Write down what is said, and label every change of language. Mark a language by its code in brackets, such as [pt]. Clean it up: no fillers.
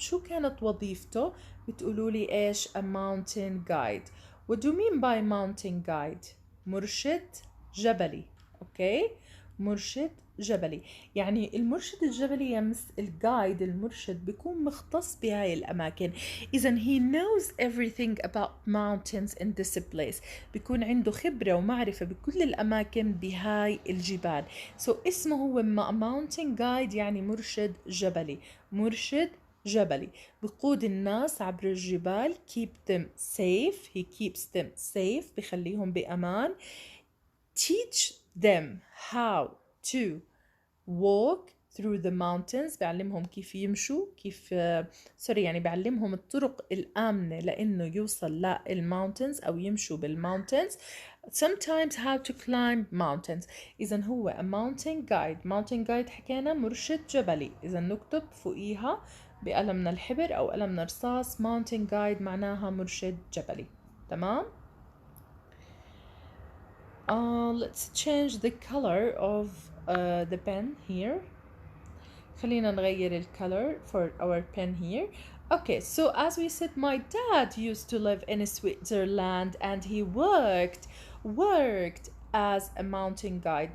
[ar] شو كانت وظيفته؟ بتقولوا لي إيش؟ [en] a mountain guide. What do you mean by mountain guide? [ar] مرشد جبلي. Okay? مرشد جبلي. يعني المرشد الجبلي يمس الجايد المرشد بيكون مختص بهاي الأماكن. [en] إذن he knows everything about mountains in this place. [ar] بيكون عنده خبرة ومعرفة بكل الأماكن بهاي الجبال. So اسمه هو mountain guide يعني مرشد جبلي. مرشد جبلي بقود الناس عبر الجبال. [en] keep them safe. He keeps them safe. [ar] بخليهم بأمان. [en] teach them how to walk through the mountains. [ar] بعلمهم كيف يمشوا كيف يعني بعلمهم الطرق الآمنة لأنه يوصل للmountains أو يمشوا بالmountains. [en] sometimes how to climb mountains. [ar] إذن هو [en] a mountain guide. [ar] mountain guide حكينا مرشد جبلي. إذن نكتب فوقيها بقلمنا الحبر أو قلمنا رصاص mountain guide معناها مرشد جبلي. [en] تمام؟ let's change the color of the pen here. [ar] خلينا نغير ال [en] color for our pen here. Okay, so as we said, my dad used to live in Switzerland and he worked as a mountain guide.